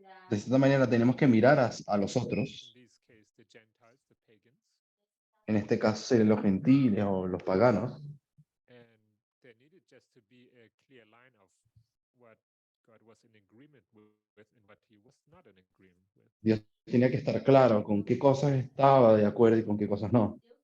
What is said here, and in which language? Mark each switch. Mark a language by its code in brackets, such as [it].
[es] De esta manera tenemos que mirar a los otros, [en] In this case, the Gentiles, the pagans, [es] en este caso serían los gentiles o los paganos, [en] and there needed just to be a clear line of what God was in agreement with and what he was not in agreement with. [es] Dios tenía que estar claro con qué cosas estaba de acuerdo y con qué cosas no.